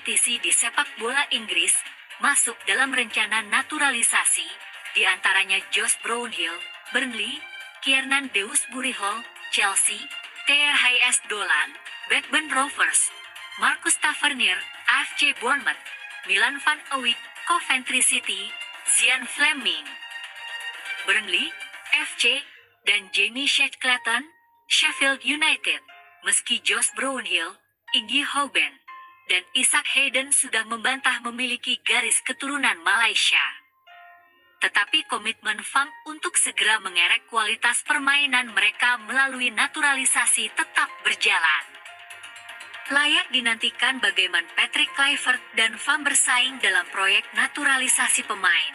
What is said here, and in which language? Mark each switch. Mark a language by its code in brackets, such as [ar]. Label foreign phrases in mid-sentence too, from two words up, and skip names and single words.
[id] di sepak bola Inggris masuk dalam rencana naturalisasi, di antaranya Josh Brownhill, Burnley, Kiernan Dewsbury Hall, Chelsea, THS Dolan, Blackburn Rovers, Marcus Tavernier, AFC Bournemouth, Milan van Ewijk, Coventry City, Zian Fleming, Burnley, FC, dan Jamie Shackleton, Sheffield United. Meski Josh Brownhill, Iggy Houben, dan Isaac Hayden sudah membantah memiliki garis keturunan Malaysia. Tetapi komitmen FAM untuk segera mengerek kualitas permainan mereka melalui naturalisasi tetap berjalan. Layak dinantikan bagaimana Patrick Kluivert dan FAM bersaing dalam proyek naturalisasi pemain.